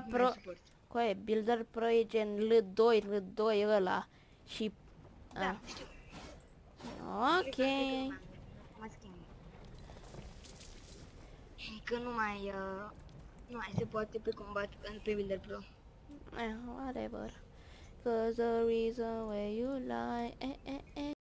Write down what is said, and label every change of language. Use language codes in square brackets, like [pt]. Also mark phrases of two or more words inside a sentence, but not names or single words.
[ro] nu Pro. mai suport. Coaie, Builder Pro e gen L2 ăla. Și... Da, știu. Ok. Mă schimb. Că nu mai se poate pe Combat pe Builder Pro. [en] Whatever. 'Cause the reason why you lie.